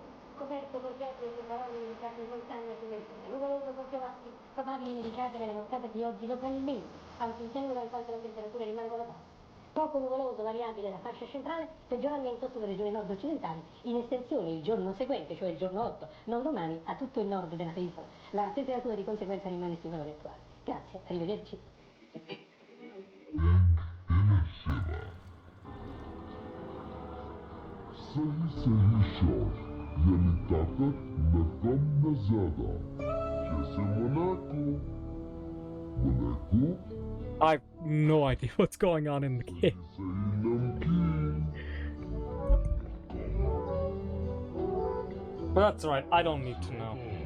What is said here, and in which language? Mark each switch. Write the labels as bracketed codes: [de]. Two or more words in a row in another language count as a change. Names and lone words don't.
[it] coperto con pietre e maroni dedicate in montagna sulle dune. Nuvoloso con piovaschi probabili indicate nelle nottate di oggi localmente, anche in pianura in quanto la temperatura rimane volatile. Poco nuvoloso variabile la fascia centrale, peggioramento sulle regioni nord-occidentali, in estensione il giorno seguente, cioè il giorno 8, non domani, a tutto il nord della penisola. La temperatura di conseguenza rimane sui valori attuali. Grazie, arrivederci. [hi] सही शॉट यानी ताकत न कम न ज्यादा जैसे मोनाको [en] I have no idea what's going on in the game. But that's right, I don't need to know.